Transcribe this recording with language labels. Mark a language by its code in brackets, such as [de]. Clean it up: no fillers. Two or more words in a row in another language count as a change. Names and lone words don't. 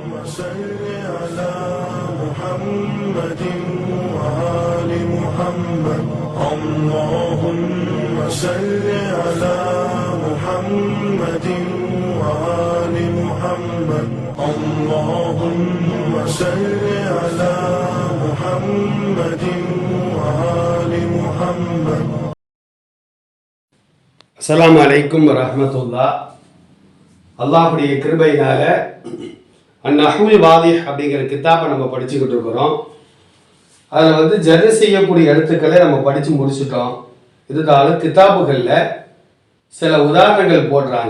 [ar] صل على محمد وآل محمد اللهم صل على محمد وآل محمد اللهم صل على محمد وآل محمد. السلام عليكم ورحمة الله. [ta] அல்லாஹ்வுடைய கிருபையினால அந்நஹ்வுல் வாதிஹ் அப்படிங்கிற கித்தாபை நம்ம படிச்சுக்கிட்டு இருக்கிறோம். அதில் ஜர் செய்யக்கூடிய எழுத்துக்களை நம்ம படித்து முடிச்சுட்டோம். இருந்தாலும் கித்தாபுகளில் சில உதாரணங்கள் போடுறாங்க.